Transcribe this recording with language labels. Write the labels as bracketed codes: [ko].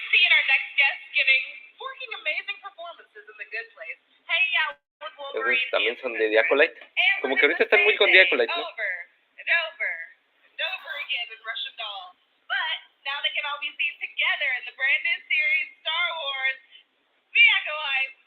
[en] See our next guest giving working amazing performances in the good place. Hanging out with Wolverine. [es] Entonces también son de The Acolyte. Como que ahorita están muy con The Acolyte, ¿no? [en] Over and over and over again in Russian Doll. But now they can all be seen together in the brand new series Star Wars The Acolyte.